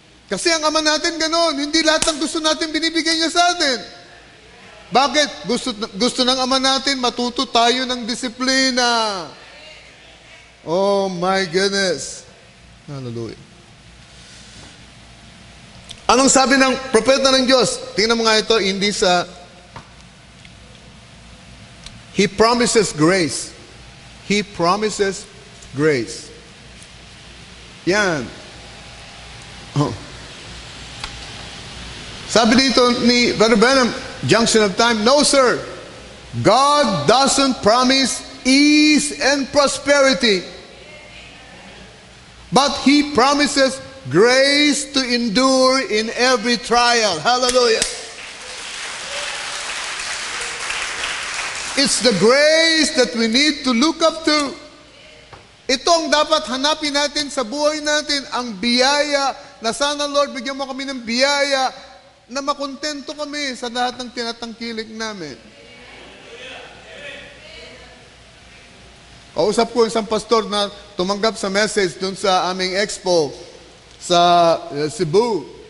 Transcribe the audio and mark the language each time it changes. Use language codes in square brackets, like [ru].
[tl] Kasi ang Ama natin ganon, hindi lahat ng gusto natin binibigay niya sa atin. Bakit? Gusto ng Ama natin matuto tayo ng disiplina. [en] Oh my goodness. Hallelujah. [tl] Anong sabi ng propeta ng Diyos? Tingnan mo nga ito, hindi sa... [en] He promises grace. He promises grace. Yan. Oh. [tl] Sabi dito ni [en] Brother Branham, Junction of Time, no sir, God doesn't promise ease and prosperity, but He promises grace to endure in every trial. Hallelujah. It's the grace that we need to look up to. [tl] Ito ang dapat hanapin natin sa buhay natin, ang biyaya na sana Lord, bigyan mo kami ng biyaya na makontento kami sa lahat ng tinatangkilik namin. Kausap ko isang pastor na tumanggap sa message dun sa aming expo sa Cebu.